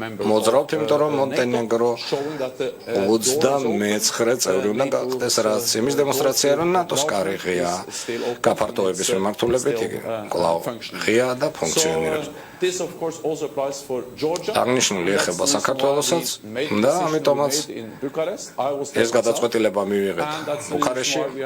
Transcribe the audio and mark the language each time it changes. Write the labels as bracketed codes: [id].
[ka] მოძრაობთ, იმიტომ რომ მონტენეგრო 29 წევრი უნდა გახდეს, რაც იმის დემონსტრაცია, რომ ნატოს კარიღია გაფართოების მიმართულებით, იგი კვლავ ღია და ფუნქციონირებს. [en] this of course also applies for Georgia. [ka] აღნიშნული ეხება საქართველოსაც და ამიტომაც ეს გადაწყვეტილება მივიღეთ ბუქარესტში.